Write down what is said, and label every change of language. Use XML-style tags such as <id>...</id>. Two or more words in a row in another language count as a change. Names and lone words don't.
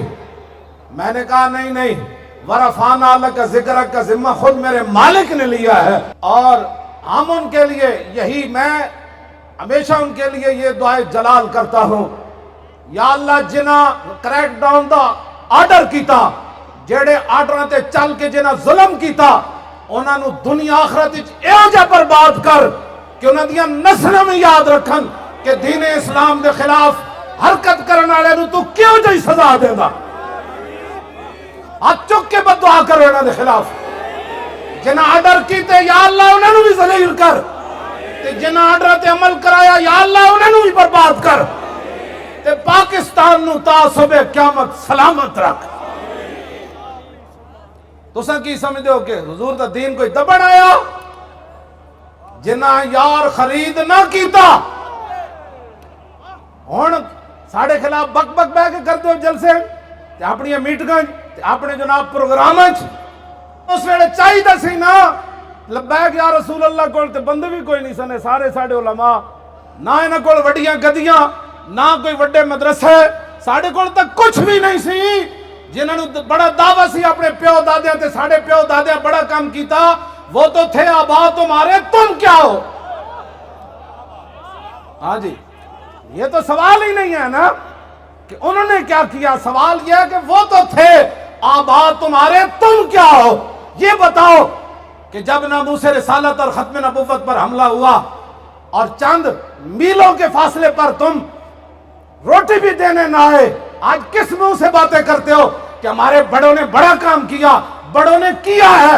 <ur>میں نے کہا نہیں،</ur> <ar>ورفعنا لک ذکرک</ar> <ur>کا ذمہ خود میرے مالک نے لیا ہے، اور ہم ان کے لیے یہی، میں ہمیشہ ان کے لیے یہ دعائے جلال کرتا ہوں،</ur> <ar>یا اللہ</ar> <pa>جنہ کریک ڈاؤن دا آرڈر کیتا، جیڑے آرڈراں تے چل کے جنہ ظلم کیتا، انہاں نو دنیا آخرت وچ ایہو جا برباد کر کہ انہاں دیاں نسلاں میں یاد رکھن کہ دین اسلام دے خلاف حرکت کرن والے نو تو کیوں جی سزا دیندا۔ ہاتھ چک کے بد دعا کرو انہاں دے خلاف، جنہ آرڈر کیتے</pa> <ar>یا اللہ</ar> <pa>انہاں نو بھی ذلیل کر، تے جنہ آرڈر تے عمل کرایا</pa> <ar>یا اللہ</ar> <pa>انہاں نو بھی برباد کر، تے پاکستان نو تا صبح قیامت سلامت رکھ۔ تساں کی سمجھتے ہو کہ حضور دا دین کوئی دبن آیا؟ جنہ یار خرید نہ کیتا، ہن ساڑھے خلاف بک بک بہ کے کرتے ہو جلسے تے اپنی میٹنگاں تے اپنے جناب پروگراماں اس ویلے چاہیے سی نا لبیک یا رسول اللہ کول تے بندے بھی کوئی نہیں سنے، سارے ساڑھے علماء، نہ انہاں کول وڈیاں گدیاں، نہ کوئی وڈے مدرسے، ساڑھے کول تک کچھ بھی نہیں سی، جنہوں نے بڑا دعویٰ سی اپنے پیو دادیاں تے ساڑھے پیو دادیاں بڑا کام کیتا،</pa> <ur>وہ تو تھے آبا تمہارے، تم کیا ہو؟ ہاں جی، یہ تو سوال ہی نہیں ہے نا کہ انہوں نے کیا کیا، سوال یہ ہے کہ وہ تو تھے آبا تمہارے، تم کیا ہو؟ یہ بتاؤ کہ جب ناموس رسالت اور ختم نبوت پر حملہ ہوا اور چند میلوں کے فاصلے پر تم روٹی بھی دینے نہ آئے، آج کس منہ سے باتیں کرتے ہو کہ ہمارے بڑوں نے بڑا کام کیا، بڑوں نے کیا ہے؟</ur>